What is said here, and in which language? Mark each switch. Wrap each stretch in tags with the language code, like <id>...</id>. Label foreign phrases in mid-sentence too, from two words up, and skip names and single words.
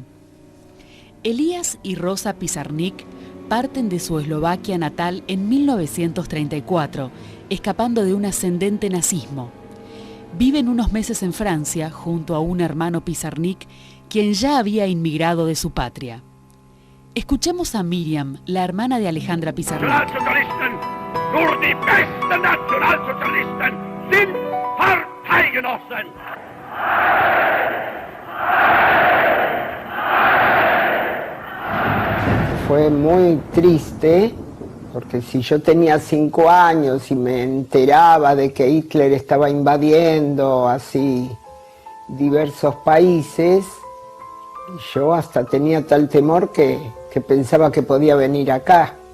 <es>Elías y Rosa Pizarnik parten de su Eslovaquia natal en 1934, escapando de un ascendente nazismo. Viven unos meses en Francia junto a un hermano Pizarnik, quien ya había inmigrado de su patria. Escuchemos a Miriam, la hermana de Alejandra Pizarnik.</es> <de>Nationalisten, nur die besten Nationalsozialisten sind Parteigenossen.</de> <es>Fue muy triste, porque si yo tenía 5 años y me enteraba de que Hitler estaba invadiendo así diversos países, yo hasta tenía tal temor que pensaba que podía venir acá.</es>